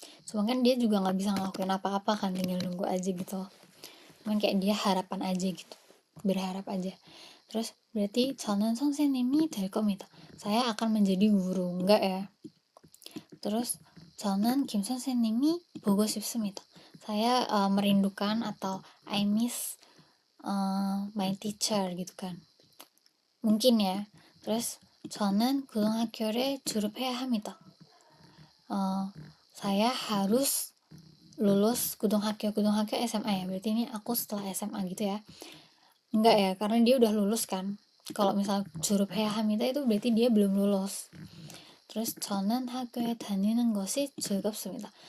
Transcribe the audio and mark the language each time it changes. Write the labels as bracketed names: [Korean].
[Indonesian] Cuma kan dia juga nggak bisa ngelakuin apa-apa kan, tinggal nunggu aja gitu. Cuman kayak dia harapan aja gitu, berharap aja. Terus berarti [Korean] 저는 선생님이 될 겁니다. [Indonesian] Saya akan menjadi guru, enggak ya? [Korean] Terus 저는 김 선생님이 보고 싶습니다. [Indonesian] Saya merindukan atau [English] I miss my teacher [Indonesian] gitu kan. Mungkin ya. [Korean] Terus 저는 고등학교를 졸업해야 합니다. [Indonesian] Saya harus lulus 고등학교 SMA ya, berarti ini aku setelah SMA gitu ya. Enggak ya, karena dia udah lulus kan. Kalau misal [Korean] 졸업해야 합니다 [Indonesian] itu berarti dia belum lulus. [Korean] Terus 저는 학교에 다니는 것이 즐겁습니다.